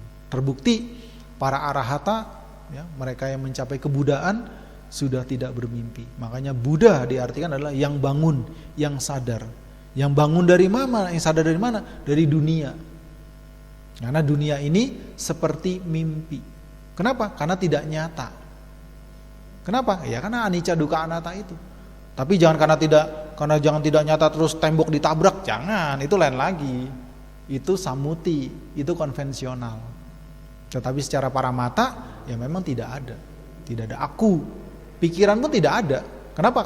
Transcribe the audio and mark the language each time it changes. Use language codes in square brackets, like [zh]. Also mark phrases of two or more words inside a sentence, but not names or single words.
[id] Terbukti para arahata, ya, mereka yang mencapai kebudaan sudah tidak bermimpi. Makanya Buddha diartikan adalah yang bangun, yang sadar. Yang bangun dari mana? Yang sadar dari mana? Dari dunia. Karena dunia ini seperti mimpi. Kenapa? Karena tidak nyata. Kenapa? Ya karena [pi] anicca dukkha anatta [id] itu. Tapi jangan jangan tidak nyata terus tembok ditabrak, jangan, itu lain lagi. Itu samuti, itu konvensional. Tetapi secara paramata ya memang tidak ada. Tidak ada aku. Pikiran pun tidak ada. Kenapa?